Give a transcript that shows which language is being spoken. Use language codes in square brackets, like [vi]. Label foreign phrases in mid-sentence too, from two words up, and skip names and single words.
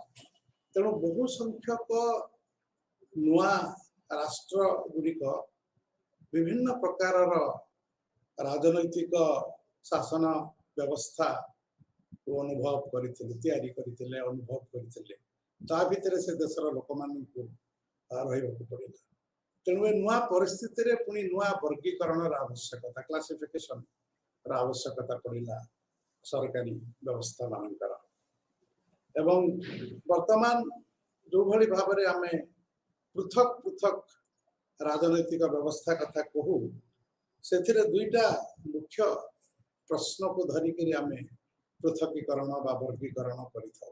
[or] ତେଣୁ ବହୁ ସଂଖ୍ୟକ ନୂଆ ରାଷ୍ଟ୍ର ଗୁଡ଼ିକ ବିଭିନ୍ନ ପ୍ରକାର ରାଜନୈତିକ ଶାସନ ବ୍ୟବସ୍ଥା କୁ ଅନୁଭବ କରନ୍ତେ, ଅନୁଭବ କରନ୍ତେ। ତା ଭିତରେ ସେ ଦେଶର ଲୋକମାନଙ୍କୁ ରହିବାକୁ ପଡ଼ିଲା। ତେଣୁ ଏ ନୂଆ ପରିସ୍ଥିତିରେ ପୁଣି ନୂଆ ବର୍ଗୀକରଣର ଆବଶ୍ୟକତା, କ୍ଲାସିଫିକେସନର ଆବଶ୍ୟକତା ପଡ଼ିଲା ସରକାରୀ ବ୍ୟବସ୍ଥା ମାନଙ୍କର। ଏବଂ ବର୍ତ୍ତମାନ ଯୋଉଭଳି ଭାବରେ ଆମେ ପୃଥକ ପୃଥକ ରାଜନୈତିକ ବ୍ୟବସ୍ଥା କଥା କହୁ, ସେଥିରେ ଦୁଇଟା ମୁଖ୍ୟ ପ୍ରଶ୍ନକୁ ଧରିକିରି ଆମେ ପୃଥକୀକରଣ ବା ବର୍ଗୀକରଣ କରିଥାଉ।